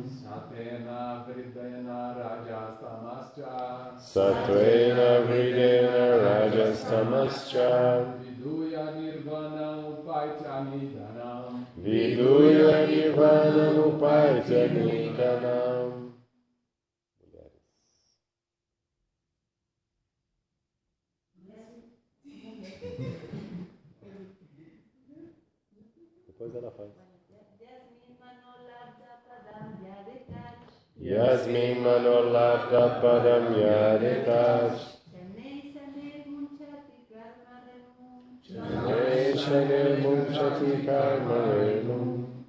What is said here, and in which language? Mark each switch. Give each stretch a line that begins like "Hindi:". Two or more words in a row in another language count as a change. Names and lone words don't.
Sanskrit: सत्वेन हृदेन रजस् तमश्च. सत्वेन हृदेन रजस् तमश्च. विदुय निर्वाण उपैति अनिन्दनम्. विदुय निर्वाणम् उपैति अनिन्दनम्.
Portuguese: Depois ela faz.
Sanskrit: यस्मिन् मनो लब्ध पदम् यदितत्. शने शने मुञ्चति कर्म रेणुम्.